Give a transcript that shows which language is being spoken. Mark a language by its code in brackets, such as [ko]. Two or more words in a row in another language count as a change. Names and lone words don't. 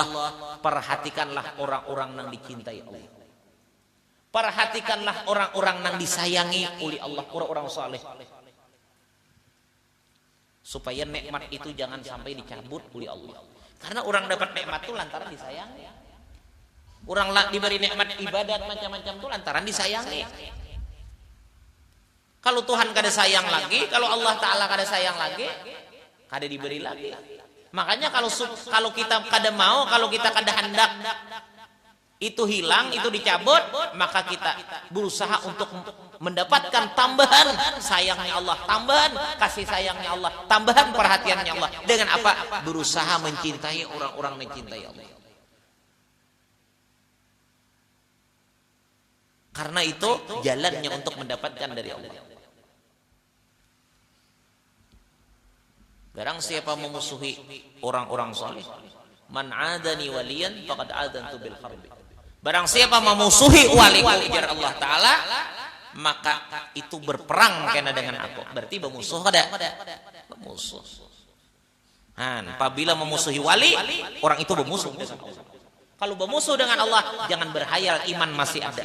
[id] Perhatikanlah orang-orang yang dicintai Allah. Perhatikanlah orang-orang yang disayangi oleh Allah, orang-orang saleh. Supaya nikmat itu jangan sampai dicabut oleh Allah. Karena orang dapat nikmat itu lantaran disayangi. Orang diberi nikmat ibadat macam-macam itu lantaran disayangi. Kalau Tuhan kada sayang lagi, kalau Allah Ta'ala kada sayang lagi, kada diberi lagi. Makanya kalau kita kada mau, kalau kita kada hendak itu hilang, itu dicabut, maka kita berusaha untuk mendapatkan tambahan sayangnya Allah, tambahan kasih sayangnya Allah, tambahan perhatiannya Allah. Dengan apa? Berusaha mencintai orang-orang mencintai Allah. Karena itu jalannya untuk mendapatkan dari Allah. Barang siapa memusuhi orang-orang saleh, [ar] من عادى وليا فقد آذنته بالحرب. [id] Barang siapa memusuhi waliku ujar Allah Ta'ala, maka itu berperang kena dengan aku. Berarti bermusuh ada. Bermusuh. Apabila memusuhi wali, orang itu bermusuh dengan Allah. Kalau bermusuh dengan Allah, jangan berhayal iman masih ada.